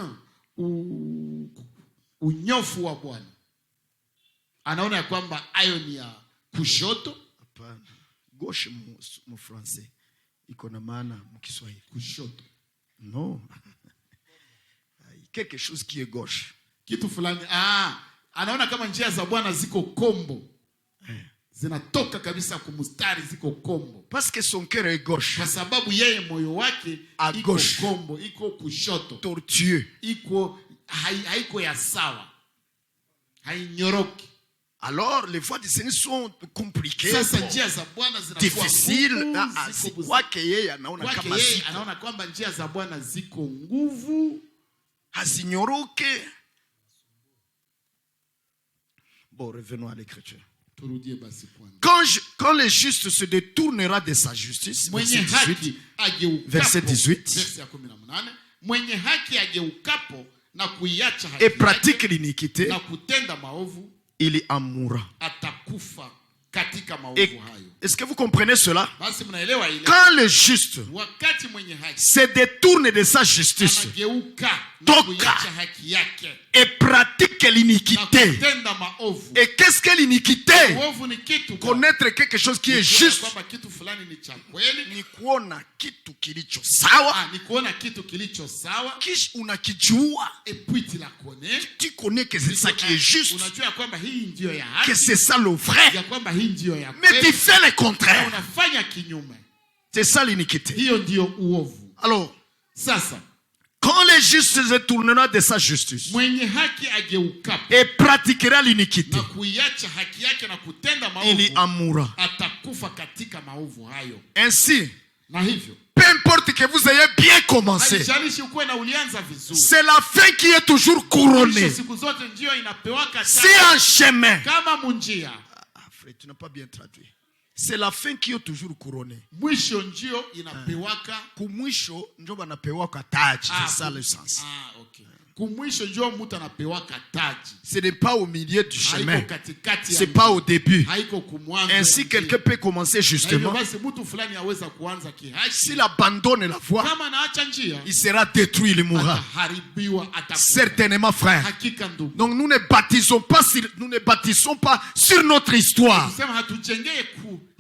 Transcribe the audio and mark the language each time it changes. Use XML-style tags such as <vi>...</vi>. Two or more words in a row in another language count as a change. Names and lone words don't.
<fr>Gauche, mon français. Non. Quelque chose qui est gauche.</fr> <sw>Zinatoka kabisa kumustari ziko kombo.</sw> <fr>Parce que son cœur est gauche.</fr> <sw>Kwa sababu yeye moyo wake iko kombo, iko kushoto.</sw> <fr>Tortueux.</fr> <sw>Iko haiko ya sawa. Hainyoroki.</sw> <fr>Alors les voies du Seigneur sont compliquées.</fr> <sw>Sasa njia za Bwana zinakuwa</sw> <fr>difficile.</fr> <sw>Si kwake yeye anaona kama ziko. Anaona kwamba njia za Bwana ziko nguvu, hazinyoroke.</sw> <fr>Bon, revenons à l'écriture. Quand le juste se détournera de sa justice, verset 18, et pratique l'iniquité, il y en mourra. Est-ce que vous comprenez cela? Quand le juste se détourne de sa justice, toka, et pratique l'iniquité. Et qu'est-ce que l'iniquité? Connaître quelque chose qui est juste.</fr> <sw>Ni kuona kitu kilicho sawa. Kish unakijua.</sw> <fr>Tu connais que c'est ça qui est juste. Que c'est ça le vrai. Mais tu fais le contraire. C'est ça l'iniquité. Alors, quand le juste se tournera de sa justice et pratiquera l'iniquité, il y en mourra. Ainsi, peu importe que vous ayez bien commencé, c'est la fin qui est toujours couronnée. C'est un chemin. Frère, tu n'as pas bien traduit. C'est la fin qui est toujours couronnée.</fr> <sw>Mwisho ndio inapewaka. Kumwisho ndio banapewaka taji.</sw> <fr>C'est ça le sens. Okay.</fr> <sw>Kumwisho ndio mtu anapewaka taji.</sw> <fr>Ce n'est pas au milieu du chemin. C'est pas au début. Ainsi quelqu'un peut commencer justement. S'il abandonne la voie, il sera détruit, il mourra. Certainement, frère. Donc nous ne bâtissons pas sur notre histoire.</fr>